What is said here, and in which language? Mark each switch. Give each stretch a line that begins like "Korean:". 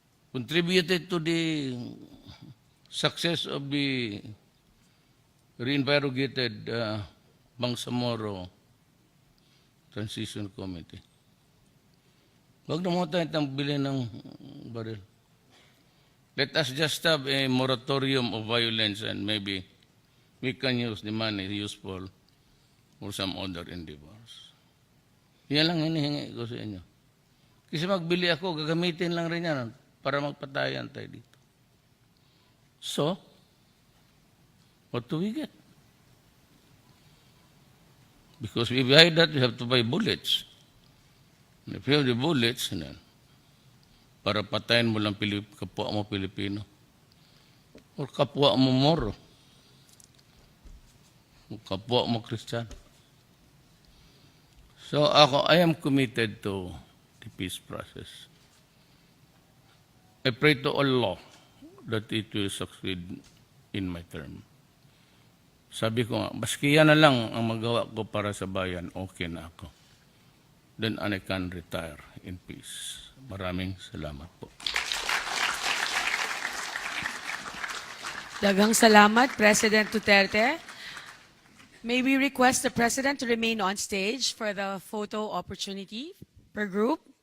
English: Contributed to the success of the reinvigorated Bangsamoro Transition Committee.
Filipino: Huwag na mo tayong bilhin ng baril.
English: Let us just have a moratorium of violence and maybe we can use the money useful for some other endeavors.
Filipino: Yan lang hinihingi ko sa inyo. Kasi magbili ako, gagamitin lang rin yan para magpatayan tayo dito.
English: So, what do we get? Because if we buy that, we have to buy bullets. And if you have the bullets,
Filipino: para patayin mo lang kapwa mo Pilipino. Or kapwa mo Moro. O kapwa mo Kristiyano.
English: So I am committed to the peace process. I pray to Allah that it will succeed in my term.
Filipino: Sabi ko nga, baski yan na lang ang magawa ko para sa bayan, okay na ako.
English: Then I can retire in peace.
Filipino: Maraming salamat po.
Cebuano: Daghang salamat, President Duterte.
English: May we request the President to remain on stage for the photo opportunity per group.